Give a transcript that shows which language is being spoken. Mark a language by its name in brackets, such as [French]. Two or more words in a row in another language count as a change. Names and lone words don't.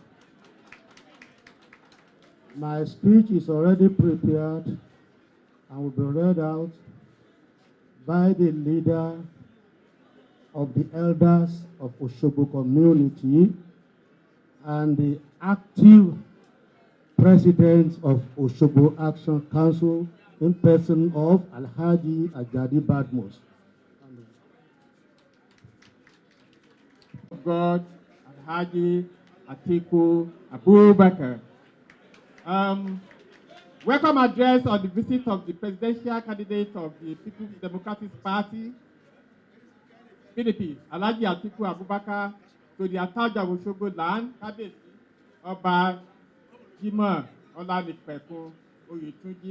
[English] My speech is already prepared and will be read out by the leader of the elders of Osogbo community and the active president of Osogbo Action Council in person of Alhaji Ajadi Badmus. God, Alhaji Atiku Abubakar. Welcome address on the visit of the presidential candidate of the People's Democratic Party, PDP, Alhaji Atiku Abubakar, to the Ataja Osogbo land, Kábíyèsí, Ọba Jimoh Ọlánìpẹ̀kun Oyètúnjí.